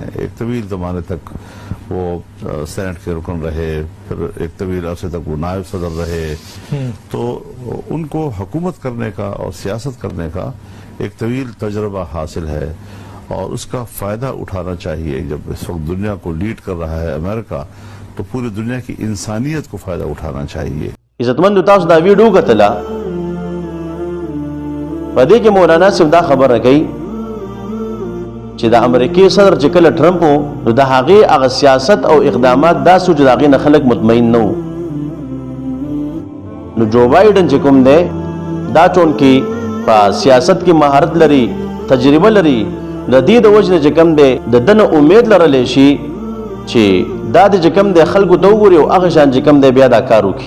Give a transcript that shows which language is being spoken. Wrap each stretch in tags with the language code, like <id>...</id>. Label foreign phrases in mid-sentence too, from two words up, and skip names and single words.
<ur>ایک طویل زمانے تک وہ سینیٹ کے رکن رہے، پھر ایک طویل عرصے تک وہ نائب صدر رہے، تو ان کو حکومت کرنے کا اور سیاست کرنے کا ایک طویل تجربہ حاصل ہے اور اس کا فائدہ اٹھانا چاہیے. جب اس وقت دنیا کو لیڈ کر رہا ہے امریکہ، تو پوری دنیا کی انسانیت کو فائدہ اٹھانا چاہیے.</ur> <ps>عزتمندو، تاسو دا ویډیو کتله، په دې کې مولانا صاحب دا خبره کوي چې د امریکای صدر چې کله ټرمپ و، نو د هغې هغه سیاست او اقدامات داسې و چې د هغې نه خلک مطمئن نه وو. نو جو بایډن چې کوم دی دا چونکې په سیاست کې مهارت لري، تجربه لري، د دې د وجې نه چې کوم دی د ده نه امید لرلی شي چې دا د چې کوم دی خلکو ته وګوري او هغه شان چې کوم دی بیا دا کار وکړي.</ps>